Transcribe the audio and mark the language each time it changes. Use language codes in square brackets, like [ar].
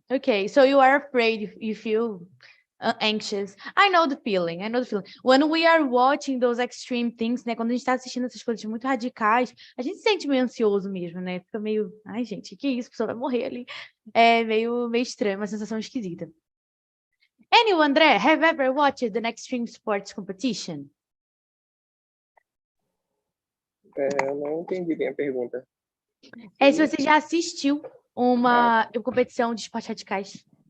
[en] Okay, so you are afraid, you feel anxious. I know the feeling, I know the feeling. When we are watching those extreme things, né? [pt] Quando a gente tá assistindo essas coisas muito radicais, a gente se sente meio ansioso mesmo, né? Fica meio, ai, gente, que isso? A pessoa vai morrer ali. É meio estranho, uma sensação esquisita. [en] Anyway, André, have you ever watched an extreme sports competition? [pt] Eu não entendi bem a pergunta. É se você já assistiu uma competição de esportes radicais.